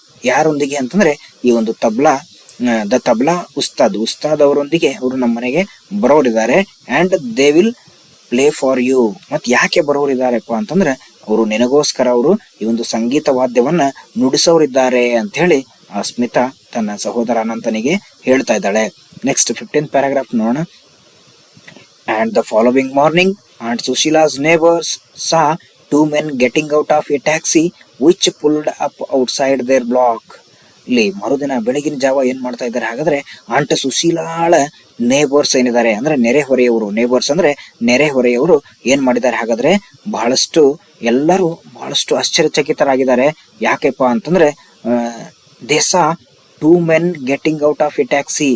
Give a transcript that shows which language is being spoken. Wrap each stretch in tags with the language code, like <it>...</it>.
<kn>ಯಾರೊಂದಿಗೆ ಅಂತಂದ್ರೆ ಈ ಒಂದು ದ ತಬ್ಲಾ ಉಸ್ತಾದ್ ಅವರೊಂದಿಗೆ ಅವರು ನಮ್ಮ ಮನೆಗೆ ಬರೋರಿದ್ದಾರೆ.</kn> <en>And they will play for you.</en> <kn>ಮತ್ ಯಾಕೆ ಬರೋರಿದ್ದಾರೆಪ್ಪ ಅಂತಂದ್ರೆ ಅವರು ನಿನಗೋಸ್ಕರ ಅವರು ಈ ಒಂದು ಸಂಗೀತ ವಾದ್ಯವನ್ನ ನುಡಿಸೋರಿದ್ದಾರೆ ಅಂತ ಹೇಳಿ ಆ ಸ್ಮಿತಾ ತನ್ನ ಸಹೋದರ ಅನಂತನಿಗೆ ಹೇಳ್ತಾ ಇದ್ದಾಳೆ. ನೆಕ್ಸ್ಟ್ 15th paragraph ನೋಡೋಣ.</kn> <en>And the following morning Aunt Sushila's neighbors saw two men getting out of a taxi which pulled up outside their block.</en> <kn>ಇಲ್ಲಿ ಮರುದಿನ ಬೆಳಗಿನ ಜಾವ ಏನ್ ಮಾಡ್ತಾ ಇದ್ದಾರೆ ಹಾಗಾದ್ರೆ ಆಂಟ್ ಸುಶೀಲಾಳ ನೇಬರ್ಸ್ ಏನಿದ್ದಾರೆ ಅಂದ್ರೆ ನೆರೆಹೊರೆಯವರು. ನೇಬರ್ಸ್ ಅಂದ್ರೆ ನೆರೆಹೊರೆಯವರು ಏನ್ ಮಾಡಿದ್ದಾರೆ ಹಾಗಾದ್ರೆ ಎಲ್ಲರೂ ಬಹಳಷ್ಟು ಆಶ್ಚರ್ಯಚಕಿತರಾಗಿದ್ದಾರೆ. ಯಾಕೆಪ್ಪ ಅಂತಂದ್ರೆ</kn> <en>They saw two men getting out of a taxi.</en>